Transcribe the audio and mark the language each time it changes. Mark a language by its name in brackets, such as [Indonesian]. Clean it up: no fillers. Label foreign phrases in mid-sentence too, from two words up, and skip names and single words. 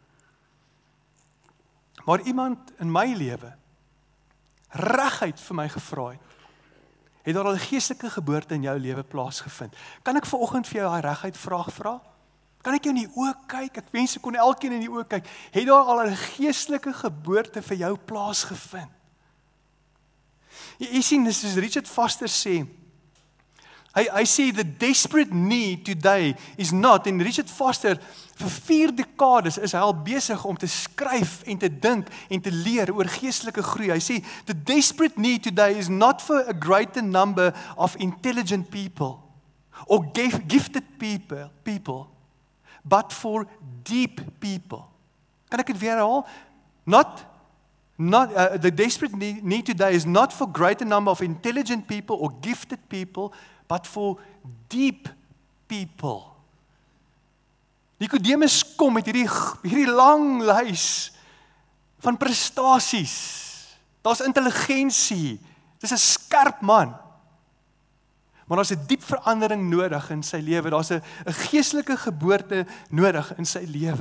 [Afrikaans] Maar iemand in my lewe reguit vir my gevra het daar al 'n geestelike geboorte in jou lewe plaasgevind? Kan ek vanoggend vir jou daai reguit vraag vra? Kan ek jou in die oë kyk? Ek wens ek kon elkeen in die oë kyk. Het daar al 'n geestelike geboorte vir jou plaasgevind? Jy sien, dis soos Richard Foster sê. Hy sê [English] the desperate need today is not, [Afrikaans] en Richard Foster vir 4 dekades is hy al besig om te skryf en te dink en te leer oor geestelike groei. Hy sê [English] the desperate need today is not for a greater number of intelligent people or gifted people, but for deep people. [Afrikaans] Kan ek dit weer herhaal? [English] The desperate need today is not for greater number of intelligent people or gifted people, but for deep people. [Afrikaans] Nikodemus kom met hierdie lang lys van prestasies. Daar's intelligensie. Dis 'n skerp man. Maar daar's 'n diep verandering nodig in sy lewe. Daar's 'n geestelike geboorte nodig in sy lewe.